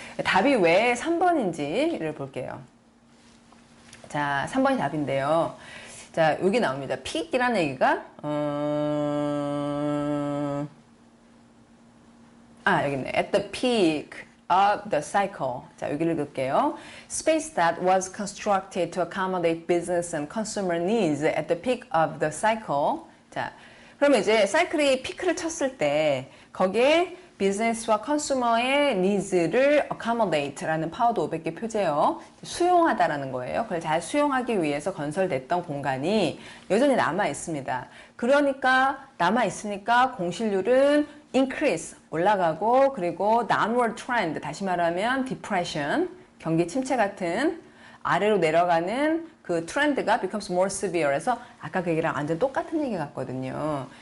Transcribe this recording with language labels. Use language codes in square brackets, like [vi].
[ko] 답이 왜 3번인지를 볼게요. 자, 3번이 답인데요. 자, 여기 나옵니다. peak이라는 얘기가, 여기 있네. [en] At the peak of the cycle. 자, 여기를 읽을게요. Space that was constructed to accommodate business and consumer needs at the peak of the cycle. [ko] 자, 그러면 이제 사이클이 피크를 쳤을 때 거기에 비즈니스와 컨슈머의 니즈를 accommodate라는 파워드 500개 표제요. 수용하다라는 거예요. 그걸 잘 수용하기 위해서 건설됐던 공간이 여전히 남아 있습니다. 그러니까 남아 있으니까 공실률은 increase 올라가고, 그리고 downward trend, 다시 말하면 depression, 경기 침체 같은 아래로 내려가는 그 트렌드가 becomes more severe 해서 아까 그 얘기랑 완전 똑같은 얘기 같거든요.